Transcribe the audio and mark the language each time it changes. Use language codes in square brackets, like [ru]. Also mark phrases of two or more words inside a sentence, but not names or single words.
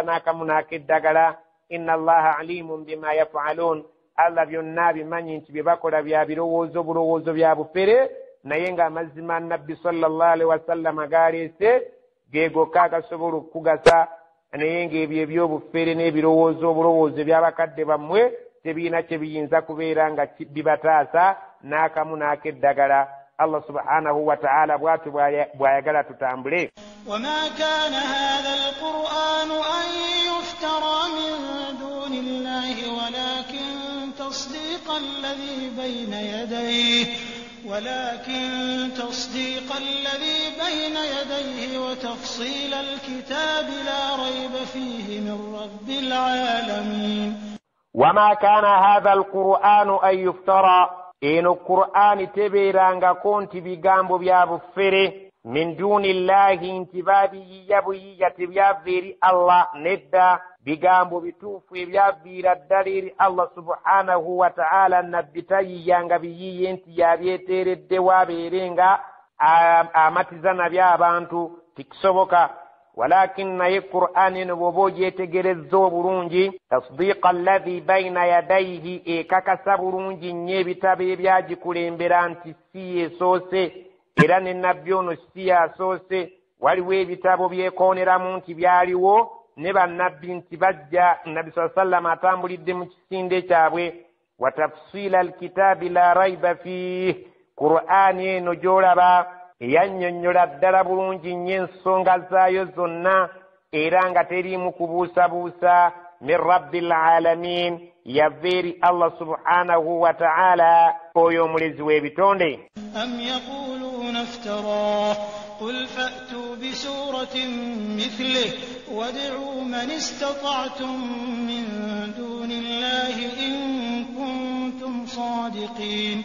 [lg] n'akamu n'akeddagala [ar] إن الله عليم بما يفعلون [lg] Allah byonna bimanyi nti bye bakola bya bulowoozo bya bufere naye ng'amazima nabbi [ar] صلى الله عليه وسلم [lg] agaleese geegokka agasobola okukugasa naye ng'ebyo ebyobufere n'ebulowoozo by'abakadde bammwe tebiina kye biyinza kubeera nga bibataasa n'akamu n'akeddagala [ar] الله سبحانه وتعالى [lg] bw'atyo bw'ayagala tutambule. [ar] وما كان هذا القرآن أن يفترى من دون الله ولكن تصديق الذي بين يديه وتفصيل الكتاب لا ريب فيه من رب العالمين. وما كان هذا القرآن أن يفترى [lg] eno Qur'ani tebeerangako nti bigambo bya bufere [ar] من دون الله [lg] nti baabiyiyya buyiyya tebyava eri Allah nedda bigambo bituufu ebyavviira ddala eri Allah [ar] سبحانه وتعالى [lg] nabbi tayiyyanga biyiyye nti yabyeteereddewo abeerenga amatiza nabyo abantu tikisoboka walakin naye Qur'ani eno bw'oba ogyetegerezza obulungi tasdiqa [ar] الذي بين يديه [lg] ekakasa bulungi nnyo ebitabo ebyagikulembera nti si yesoose era ne nabbi ono si yasoose waliwo ebitabo byekooneramu nti byaliwo ne bannabbi nti bajja nabbi sallam atambulidde mu kisinde kyabwe [ar] وتفصيل الكتاب لا ريب فيه [lg] Qur'ani eno gy'olaba eyannyonnyola ddala bulungi nnyo ensonga zaayo zonna era nga teriimu kubuusabuusa [ar] من رب العالمين [lg] yava eri [ar] الله سبحانه وتعالى [lg] oyo omulezi w'ebitonde. [ar] أم يقولون افتراه قل فأتوا بسورة مثله وادعوا من استطعتم من دون الله إن كنتم صادقين.